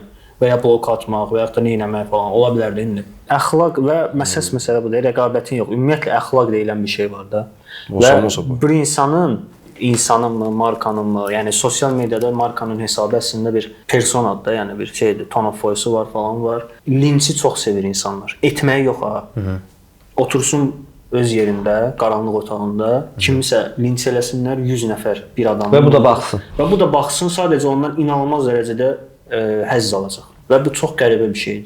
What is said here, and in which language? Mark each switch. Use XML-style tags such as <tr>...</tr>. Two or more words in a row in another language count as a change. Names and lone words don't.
<az>Və ya blok atmaq və ya da nə etmək falan ola bilər də indi. Əxlaq və məsələ budur, rəqabətin yox. Ümumiyyətlə əxlaq deyilən bir şey var da. Və bir insanınmı, markanınmı, yəni sosial mediada markanın hesabı əslində bir personadır da, yəni bir şeydir,</az> <en>tone of voice-u</en> <az>var falan var. Linçi çox sevir insanlar. Etməyi yox ha. Otursun öz yerində, qaranlıq otağında, kimisə linç eləsinlər 100 nəfər bir adam. Və bu da baxsın. Və bu da baxsın, sadəcə ondan inanılmaz dərəcədə həzz alacaq. Və bu çox qəribə bir şeydir.</az>